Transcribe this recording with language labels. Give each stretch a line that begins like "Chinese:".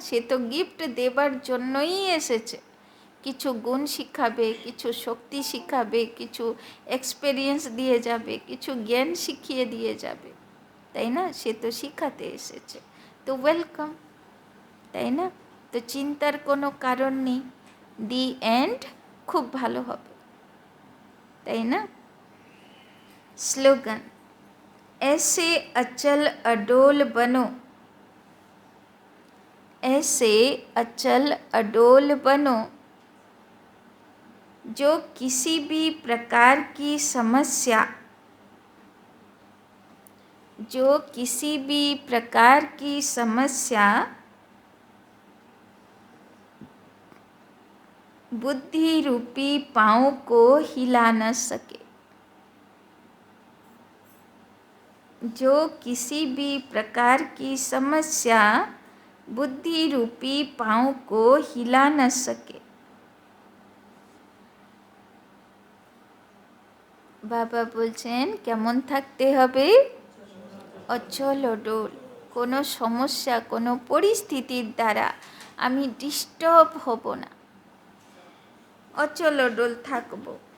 Bangla: সে তো গিফট দেবার জন্যই এসেছে, কিছু গুণ শিখাবে, কিছু শক্তি শিখাবে, কিছু এক্সপেরিয়েন্স দিয়ে যাবে, কিছু জ্ঞান শিখিয়ে দিয়ে যাবে, তাই না। সে তো শিখাতে এসেছে, তো ওয়েলকাম, তাই না। তো চিন্তার কোনো কারণ নেই, দি এন্ড খুব ভালো হবে, তাই না।
Hindi: স্লোগান, ऐसे अचल अडोल बनो, ऐसे अचल अडोल बनो जो किसी भी प्रकार की समस्या, जो किसी भी प्रकार की समस्या बुद्धि रूपी पाँव को हिला न सके, जो किसी भी प्रकार की समस्या बुद्धि रूपी पाँव को हिला न सके।
Bangla: বাবা বলছেন কেমন থাকতে হবে, অচল অডোল, কোনো সমস্যা কোনো পরিস্থিতির দ্বারা আমি ডিস্টার্ব হব না, অচল অডোল থাকবো।